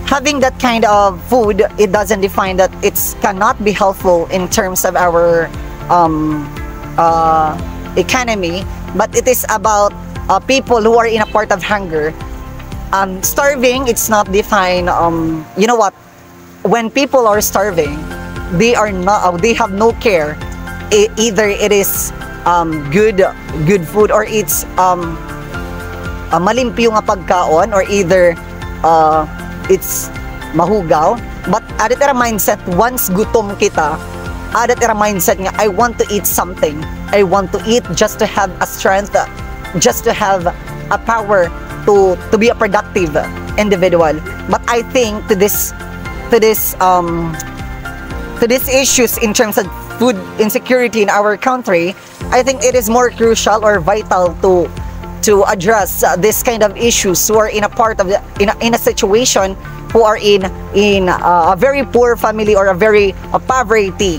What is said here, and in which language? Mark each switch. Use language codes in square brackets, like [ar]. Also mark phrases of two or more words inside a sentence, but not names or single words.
[en] having that kind of food, it doesn't define that it cannot be helpful in terms of our economy, but it is about people who are in a part of hunger. Starving, it's not defined. You know what? When people are starving, they have no care. Either it is good food, or it's [war] malimpyo nga pagkaon, [en] or either it's mahugaw. [war] But adat ira mindset, once gutom kita, adat ira mindset nga, [en] I want to eat something. I want to eat just to have a strength, just to have a power to be a productive individual. But I think to this issues in terms of food insecurity in our country, I think it is more crucial or vital to address this kind of issues who are in a part of in a situation, who are in a very poor family or a very poverty.